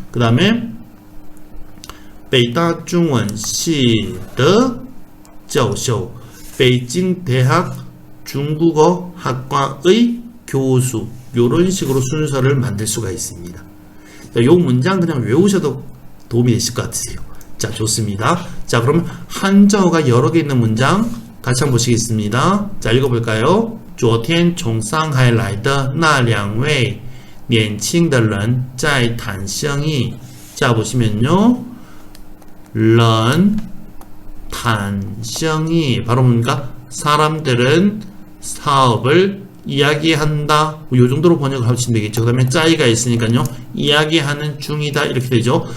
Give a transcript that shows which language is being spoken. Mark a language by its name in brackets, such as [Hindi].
[Korean] 그 다음에 [Chinese] 北大中文系的教授, [Korean] 베이징 대학 중국어 학과의 교수. 이런 식으로 순서를 만들 수가 있습니다. 자, 이 문장 그냥 외우셔도 도움이 되실 것 같으세요. 자, 좋습니다. 자, 그러면 한정어가 여러 개 있는 문장 같이 한번 보시겠습니다. 자, 읽어볼까요? [Chinese] 昨天从上海来的那两位年轻的人在谈生意. [Korean] 자, 보시면요, [Chinese] 人谈生意, [Korean] 바로 뭡니까? 사람들은 사업을 이야기한다. 요 정도로 번역을 하시면 되겠죠. 그 다음에 짜이가 있으니까요, 이야기하는 중이다. 이렇게 되죠.